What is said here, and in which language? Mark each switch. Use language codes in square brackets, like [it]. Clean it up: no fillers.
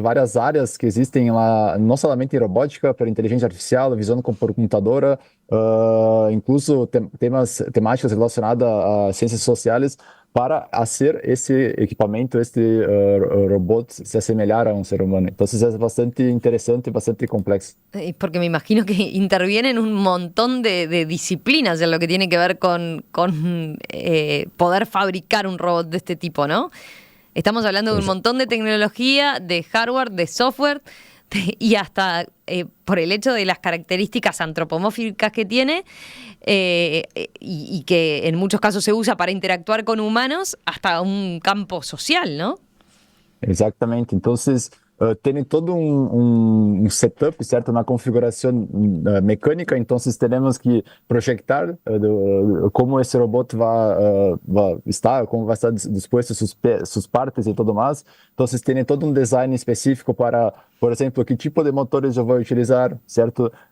[pt] Várias áreas que existem lá, não somente em robótica, para inteligência artificial, visão por computadora, incluso temáticas relacionadas a ciências sociais, para fazer esse equipamento, robot se assemelhar a um ser humano. Então, é bastante interessante e bastante complexo. [es] Porque me imagino que intervienen un montón de disciplinas en lo que tiene que ver con poder fabricar un robot de este tipo, ¿no? Estamos hablando de un montón de tecnología, de hardware, de software, y hasta por el hecho de las características antropomórficas que tiene y que en muchos casos se usa para interactuar con humanos, hasta un campo social, ¿no? [pt] Exatamente. [es] Entonces, [pt] tem todo setup, certo? Uma configuração mecânica. Então, temos que projetar como esse robot vai estar, como vai estar disposto suas partes e tudo mais. Então, tem todo design específico para, por exemplo, que tipo de motores eu vou utilizar, certo?